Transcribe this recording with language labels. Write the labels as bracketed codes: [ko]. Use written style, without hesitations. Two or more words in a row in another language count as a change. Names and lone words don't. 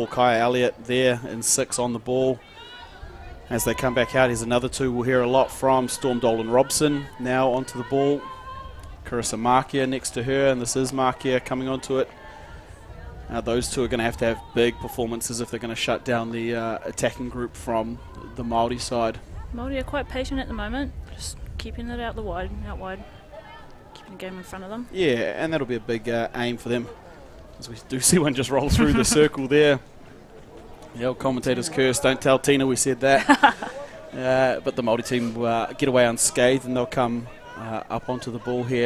[en] Kaya Elliott there in 6 on the ball. As they come back out, here's another two we'll hear a lot from. Storm Dolan Robson now onto the ball. Carissa Markia next to her, and this is Markia coming onto it. Those two are going to have big performances if they're going to shut down the attacking group from the Māori side. Māori are quite patient at the moment, just keeping it out wide, keeping the game in front of them. Yeah, and that'll be a big aim for them, as we do see one just roll through the circle there. The old commentator's curse, don't tell Tina we said that. But the Māori team get away unscathed, and they'll come up onto the ball here.